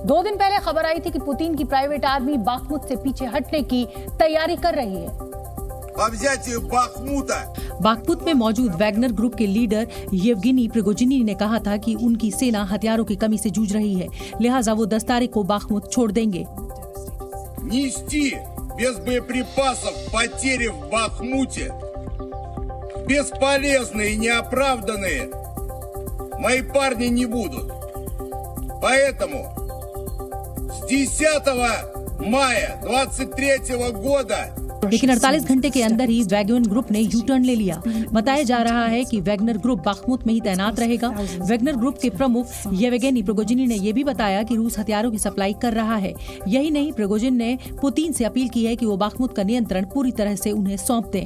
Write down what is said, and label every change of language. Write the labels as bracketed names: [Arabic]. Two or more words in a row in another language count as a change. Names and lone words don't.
[Hindi] 2 दिन पहले खबर आई थी कि पुतिन की प्राइवेट आर्मी बाखमुत से पीछे हटने की तैयारी कर रही है। बाखमुत में मौजूद वैगनर ग्रुप के लीडर येवगेनी प्रिगोजिनी ने कहा था कि उनकी सेना हथियारों की कमी से जूझ रही है, लिहाजा वो 10 तारीख को बाखमुत छोड़ देंगे। [Russian] без боеприпасов потери в Бахмуте бесполезные и неоправданные мои парни не будут. Поэтому с 10 мая 23 года [Hindi] लेकिन 48 घंटे के अंदर ही वैगनर ग्रुप ने यू टर्न ले लिया। बताया जा रहा है कि वैगनर ग्रुप बाखमुत में ही तैनात रहेगा। वैगनर ग्रुप के प्रमुख येवगेनी प्रिगोजिनी ने यह भी बताया कि रूस हथियारों की सप्लाई कर रहा है। यही नहीं, प्रिगोजिन ने पुतिन से अपील की है कि वो बाखमुत का नियंत्रण पूरी तरह से उन्हें सौंप दें।